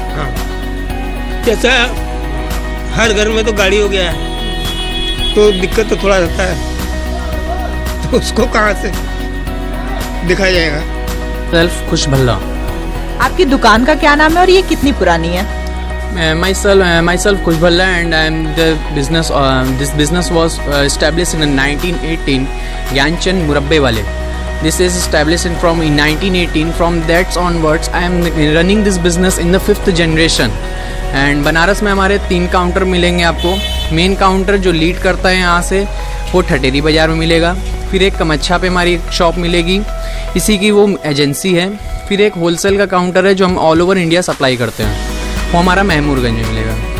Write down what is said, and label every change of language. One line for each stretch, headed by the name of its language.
Hindi: हाँ, जैसा हर घर में तो गाड़ी हो गया है तो दिक्कत तो थोड़ा रहता है, तो उसको कहाँ से दिखाया जाएगा।
English: सेल्फ खुश भल्ला।
Hindi: आपकी दुकान का क्या नाम है और ये कितनी पुरानी है?
English: Myself Kush Bhalla and I am the business. This business was established in 1918. Gyanchand Murabbe Wale. This is established from 1918. From that onwards, I am running this business in the 5th generation.
Hindi: And Banaras में हमारे 3 counter मिलेंगे आपको। Main counter जो lead करता है यहाँ से वो ठठेरी बाज़ार में मिलेगा। फिर एक कमच्छा पे हमारी एक शॉप मिलेगी, इसी की वो एजेंसी है। फिर एक होलसेल का काउंटर है जो हम ऑल ओवर इंडिया सप्लाई करते हैं, वो हमारा महमूरगंज में मिलेगा।